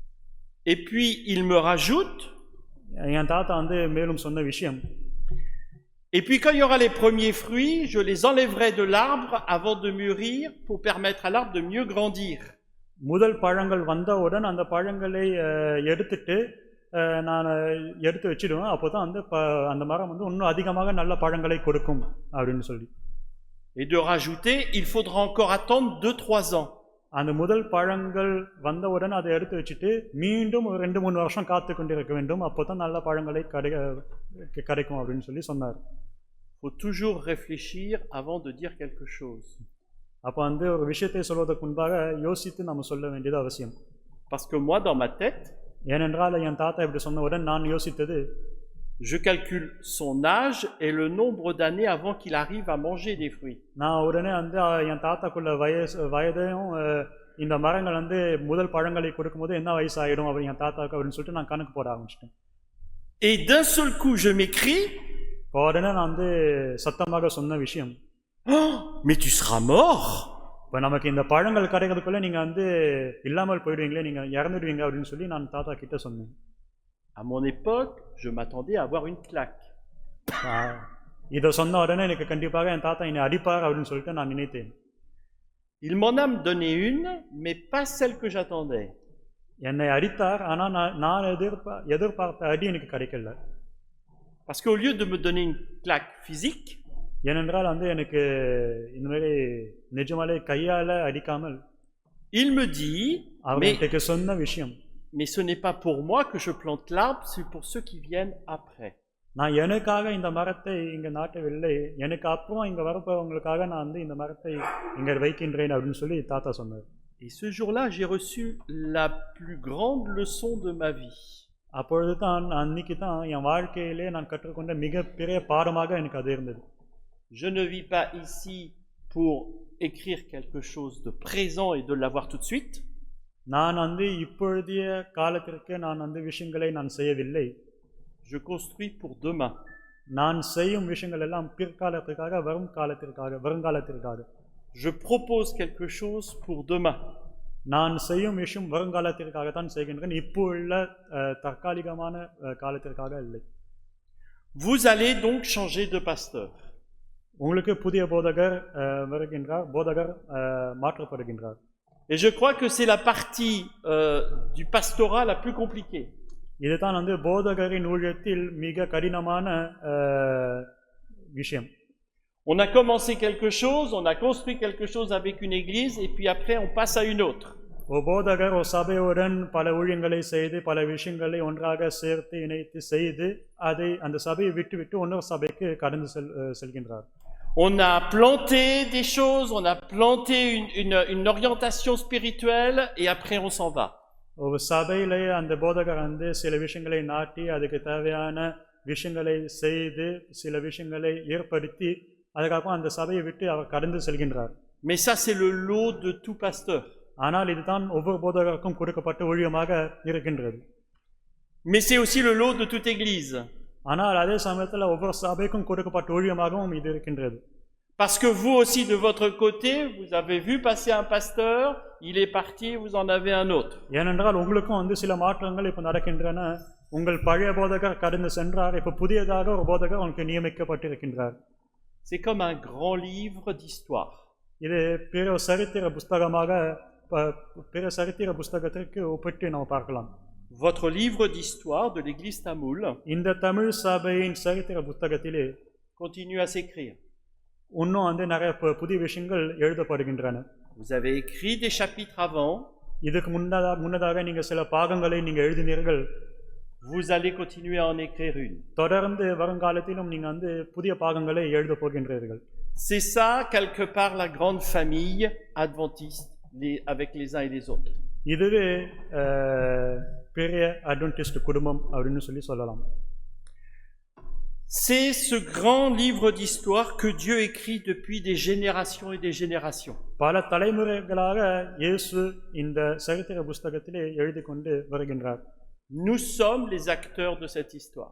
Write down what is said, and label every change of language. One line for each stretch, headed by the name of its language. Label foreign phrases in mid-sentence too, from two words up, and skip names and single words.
French: Et puis il me rajoute,
Tamil: என் தாத்தா வந்து மேலும் சொன்ன விஷயம்,
French: Et puis quand il y aura les premiers fruits, je les enlèverai de l'arbre avant de mûrir pour permettre à l'arbre de mieux grandir.
Tamil: முதல் பழங்கள் வந்தவுடன் அந்த பழங்களை எடுத்துட்டு நான் எடுத்து வச்சிடுவேன். அப்போ தான் அந்த மரம் வந்து இன்னும் அதிகமாக நல்ல பழங்களை கொடுக்கும் அப்படின்னு சொல்லி.
French: Et de rajouter, il faudra encore attendre 2-3 ans.
Tamil: அந்த முதல் பழங்கள் வந்தவுடன் அதை எடுத்து வச்சுட்டு மீண்டும் 2-3 வருஷம் காத்து கொண்டிருக்க வேண்டும். அப்போ தான் நல்ல பழங்களை கிடைக்கும் அப்படின்னு சொல்லி சொன்னார்.
French: Il faut toujours réfléchir avant de dire quelque chose.
Tamil: அப்போ வந்து ஒரு விஷயத்தை சொல்வதற்கு முன்பாக யோசித்து நம்ம சொல்ல வேண்டியது அவசியம்.
French: Parce que moi, dans ma tête,
Tamil: ஏனென்றால் என் தாத்தா இப்படி சொன்னவுடன் நான் யோசித்தது,
French: je calcule son âge et le nombre d'années avant qu'il arrive à manger des fruits.
Tamil: நான் உடனே வந்து என் தாத்தாக்குள்ள வயதையும் இந்த மரங்கள் வந்து முதல் பழங்களை கொடுக்கும்போது என்ன வயசு ஆகிடும் அப்படி என் தாத்தாவுக்கு அப்படின்னு சொல்லிட்டு நான் கணக்கு போட ஆரம்பிச்சிட்டேன்.
French: Et d'un seul coup, je m'écris,
Tamil: உடனே நான் வந்து சத்தமாக சொன்ன விஷயம்,
French: oh, mais tu seras mort.
Tamil: இப்போ நமக்கு இந்த பழங்கள் கிடைக்கிறதுக்குள்ள நீங்கள் வந்து இல்லாமல் போயிடுவீங்களே, நீங்கள் இறந்துடுவீங்க அப்படின்னு சொல்லி நான் தாத்தா கிட்ட சொன்னேன்.
French: À mon époque, je m'attendais à avoir une claque.
Tamil: இதை சொன்ன உடனே எனக்கு கண்டிப்பாக என் தாத்தா என்னை அடிப்பார் அப்படின்னு சொல்லிட்டு நான் நினைத்தேன்.
French: Il m'en a donné une, mais pas celle que j'attendais.
Tamil: என்னை அடித்தார், ஆனால் நான் எதிர்பார்த்த அடி எனக்கு கிடைக்கல.
French: Parce qu'au lieu de me donner une claque physique,
Tamil: ஏனென்றால் வந்து எனக்கு இந்த மாதிரி நிஜமாலே கையால் அடிக்காமல்
French: il me dit,
Tamil: அவர் எனக்கு சொன்ன விஷயம்,
French: mais ce n'est pas pour moi que je plante l'arbre, c'est pour ceux qui viennent après.
Tamil: நான் எனக்காக இந்த மரத்தை இங்கே நாட்டவில்லை, எனக்கு அப்புறம் இங்கே வரப்போவங்களுக்காக நான் வந்து இந்த மரத்தை இங்கே வைக்கின்றேன் அப்படின்னு சொல்லி தாத்தா சொன்னார்.
French: Et ce jour-là, j'ai reçu la plus grande leçon de ma vie.
Tamil: அப்பொழுது தான் அன்னைக்கு தான் என் வாழ்க்கையிலே நான் கற்றுக்கொண்ட மிகப்பெரிய பாடமாக எனக்கு அது இருந்தது.
French: Je ne vis pas ici pour écrire quelque chose de présent et de l'avoir tout de suite.
Tamil: நான் வந்து இப்பொழுதைய காலத்திற்கு நான் அந்த விஷயங்களை நான் செய்யவில்லை.
French: Je construis pour demain.
Tamil: நான் செய்யும் விஷயங்கள் எல்லாம் பிற்காலத்திற்காக, வருங்காலத்திற்காக.
French: Je propose quelque chose pour demain.
Tamil: நான் செய்யும் விஷயம் வருங்காலத்திற்காக தான் செய்கின்றேன், இப்போ உள்ள தற்காலிகமான காலத்திற்காக இல்லை.
French: Vous allez donc changer de pasteur.
Tamil: உங்களுக்கு புதிய போதகர் மாற்றப்படுகின்றார்.
French: Et je crois que c'est la partie du pastorat la plus compliquée.
Tamil: இதுதான் வந்து போதகரின் ஊழியத்தில் மிக கடினமான விஷயம்.
French: On a commencé quelque chose, on a construit quelque chose avec une église et puis après on passe à une autre.
Tamil: போதகர் ஒரு சபையுடன் பல ஊழியங்களை செய்து பல விஷயங்களை ஒன்றாக சேர்த்து இணைத்து செய்து அதை அந்த சபையை விட்டு இன்னொரு சபைக்கு கடந்து செல்கின்றார்.
French: On a planté des choses, on a planté une orientation spirituelle et après on s'en va.
Tamil: ஒரு சபையிலே அந்த போதகர் வந்து சில விஷயங்களை நாட்டி அதுக்கு தேவையான விஷயங்களை செய்து சில விஷயங்களை ஏற்படுத்தி அதுக்கப்புறம் அந்த சபையை விட்டு அவர் கடந்து செல்கின்றார்.
French: Mais ça c'est le lot de tout pasteur.
Tamil: ஆனால் இதுதான் ஒவ்வொரு போதகருக்கும் கொடுக்கப்பட்ட ஊழியமாக இருக்கின்றது.
French: Mais c'est aussi le lot de toute église.
Tamil: ஆனால் அதே சமயத்தில் ஒவ்வொரு சபைக்கும் கொடுக்கப்பட்ட ஊழியமாகவும் இது இருக்கின்றது.
French: Parce que vous aussi de votre côté, vous avez vu passer un pasteur, il est parti, vous en avez un autre.
Tamil: ஏனென்றால் உங்களுக்கும் வந்து சில மாற்றங்கள் இப்போ நடக்கின்றன. உங்கள் பழைய போதகர் கடந்து சென்றார், இப்போ புதியதாக ஒரு போதகர் உங்களுக்கு நியமிக்கப்பட்டிருக்கின்றார்.
French: C'est comme un grand livre d'histoire.
Tamil: இது பிற சரித்திர புஸ்தகத்திற்கு ஒப்பிட்டு நாம் பார்க்கலாம்.
French: Votre livre d'histoire de l'église Tamoul
Tamil: இந்த தமிழ் சபையின் சரித்திர புத்தகத்திலே
French: continue à s'écrire.
Tamil: இன்னும் வந்து நிறைய புதிய விஷயங்கள் எழுதப்படுகின்றன.
French: Vous avez écrit des chapitres avant.
Tamil: இதுக்கு முன்னதாக நீங்க சில பாகங்களை நீங்க எழுதினீர்கள்.
French: Vous allez continuer à en écrire une.
Tamil: தொடர்ந்து வருங்காலத்திலும் நீங்க வந்து புதிய பாகங்களை எழுத போகின்றீர்கள்.
French: C'est ça quelque part la grande famille adventiste avec les uns et les autres.
Tamil: இதுவே பெரிய அட்வென்டிஸ்ட் குடும்பம் அப்படின்னு சொல்லலாம்.
French: C'est ce grand livre d'histoire que Dieu écrit depuis des générations et des générations.
Tamil: பல தலைமுறைகளாக இயேசு இந்த சரித்திர புத்தகத்திலே எழுதி கொண்டு வருகின்றார்.
French: Nous sommes les acteurs de cette histoire.